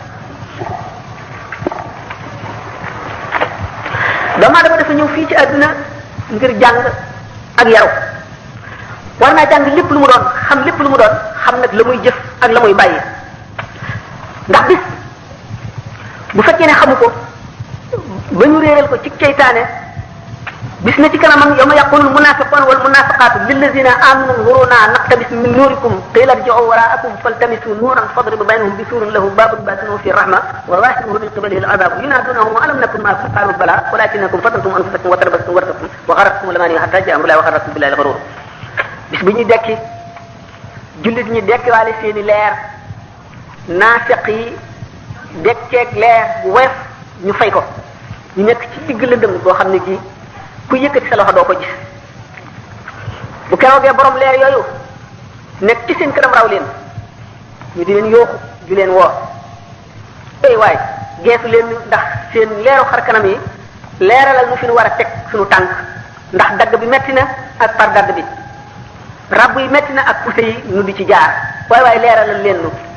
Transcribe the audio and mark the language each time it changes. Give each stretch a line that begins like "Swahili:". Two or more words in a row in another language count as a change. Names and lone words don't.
Wolof: doomu aadama dafa ñëw fii ci adduna ngir jàng ak yaru war naa jàng lépp lu mu doon xam lépp lu mu doon xam nag la muy jëf ak la muy bàyyi ndax bis bu fekkee ne xamu ko ba ñu réeral ko ci ceytaane bis na ci kanamam
Arabic: يوم يقول المنافقون والمنافقات للذين آمنوا انظرونا نقتبس من نوركم قيل ارجعوا وراءكم فالتمسوا نورا فضرب بينهم بسور له باب باطنه فيه الرحمة وظاهره من قبله العذاب ينادونهم ألم نكن معكم قالوا بلى ولكنكم فتنتم أنفسكم وتربصتم وارتبتم وغرتكم الأماني حتى جاء أمر الله وغركم بالله الغرور
Wolof: bis bu ñuy dekki jullit ñi dekkiwaale seeni leer naafiq yi dekkeeg leer bu weef ñu fay ko ñu nekk ci digg lëndëm boo xam ne gii ku yëkkati sa loxo doo ko gis bu keroogee borom leer yooyu nekk ci seen kanam raw leen ñu di leen yooxu di leen woo ey waay geesu leen ndax seen leeru xar kanam yi leeralal nu fi nu war a teg suñu tànk ndax dagg bi metti na ak par dagg bi rabb yi metti na ak pousse yi nu di ci jaar waaye leeralal leen nu